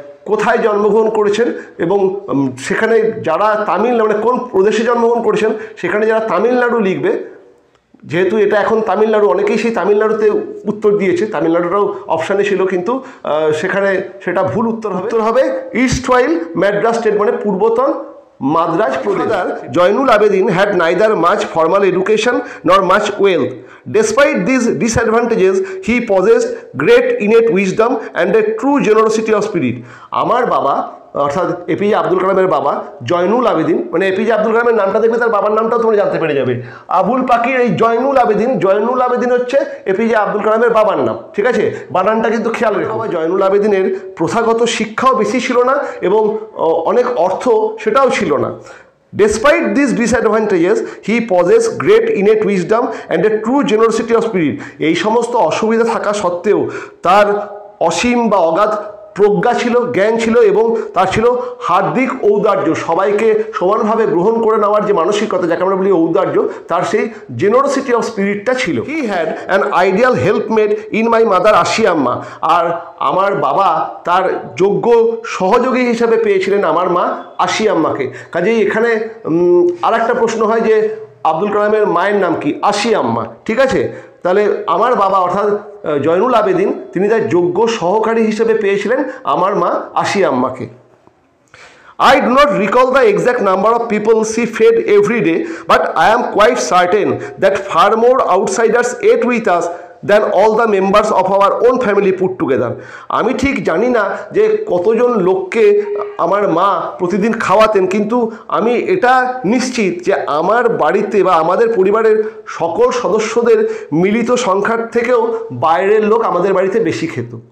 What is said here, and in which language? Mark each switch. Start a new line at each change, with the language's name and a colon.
Bangla: কোথায় জন্মগ্রহণ করেছেন এবং সেখানে যারা তামিলনাড়ু মানে কোন প্রদেশে জন্মগ্রহণ করেছেন সেখানে যারা তামিলনাড়ু লিখবে, যেহেতু এটা এখন তামিলনাড়ু, অনেকেই সেই তামিলনাড়ুতে উত্তর দিয়েছে, তামিলনাড়ুটাও অপশানে ছিল, কিন্তু সেখানে সেটা ভুল উত্তর হবে ইস্টওয়াইল মাদ্রাজ স্টেট, মানে পূর্বতন মাদ্রাজ প্রদেশ।
English: Jainulabdeen had neither much formal education nor much wealth. Despite these disadvantages, he possessed great innate wisdom and a true generosity of spirit.
Bangla: আমার বাবা অর্থাৎ এপিজে আব্দুল কালামের বাবা জয়নুল আবেদিন, মানে এপিজে আব্দুল কালামের নামটা দেখবে তার বাবার নামটাও তোমরা জানতে পেরে যাবে। আবুল পাকির এই জয়নুল আবেদিন হচ্ছে এপিজে আব্দুল কালামের বাবার নাম। ঠিক আছে, বানানটা কিন্তু খেয়াল রেখো। জয়নুল আবেদিনের প্রথাগত শিক্ষাও বেশি ছিল না এবং অনেক অর্থ সেটাও ছিল না।
English: Despite these disadvantages, he possessed great innate wisdom and a true generosity of spirit.
Bangla: এই সমস্ত অসুবিধা থাকা সত্ত্বেও তার অসীম বা অগাধ প্রজ্ঞা ছিল, জ্ঞান ছিল এবং তার ছিল হার্দিক ঔদার্য, সবাইকে সমানভাবে গ্রহণ করে নেওয়ার যে মানসিকতা, যাকে আমরা বলি ঔদার্য, তার সেই
English: generosity of স্পিরিটটা
Bangla: ছিল।
English: He had an ideal helpmate in my mother Ashiamma.
Bangla: আর আমার বাবা তার যোগ্য সহযোগী হিসাবে পেয়েছিলেন আমার মা আশিয়াম্মাকে। কাজেই এখানে আর একটা প্রশ্ন হয় যে আব্দুল কালামের মায়ের নাম কি? আশিয়াম্মা। ঠিক আছে, তাহলে আমার বাবা অর্থাৎ জয়নুল আবেদিন তিনি তার যোগ্য সহকারী হিসেবে পেয়েছিলেন আমার মা আশিয়াম্মাকে।
English: I do not recall the exact number of people she fed every day, but I am quite certain that far more outsiders ate with us than all the members of our own family put together.
Bangla: আমি ঠিক জানি না যে কতজন লোককে আমার মা প্রতিদিন খাওয়াতেন, কিন্তু আমি এটা নিশ্চিত যে আমার বাড়িতে বা আমাদের পরিবারের সকল সদস্যদের মিলিত সংখ্যার থেকেও বাইরের লোক আমাদের বাড়িতে বেশি খেত।